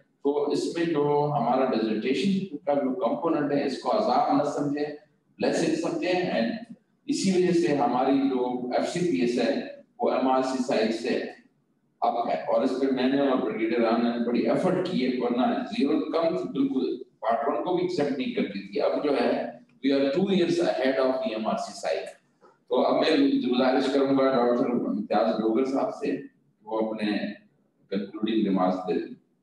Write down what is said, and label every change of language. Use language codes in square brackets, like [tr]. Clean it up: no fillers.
[ur] تو اس میں جو ہمارا ڈیزرٹیشن کا جو کمپوننٹ ہے اس کو عذاب نہ سمجھیں، بلیسنگ سمجھیں. اینڈ اسی وجہ سے ہماری جو ایف سی پی ایس ہے وہ ایم آر سی سائڈ سے اب ہے، اور اس پہ میں نے اور بریگیڈیئر رانا نے بڑی ایفرٹ کی ہے، ورنہ زیرو کم بالکل پارٹ 1 کو بھی ایکسیپٹ نہیں کرتی تھی. اب جو ہے [en] We are 2 years ahead of the MRC side. [ur] تو اب میں گزارش کروں گا ڈاکٹر امتیاز ڈوگر صاحب سے وہ اپنے کنکلوڈنگ ریمارکس دے دیں.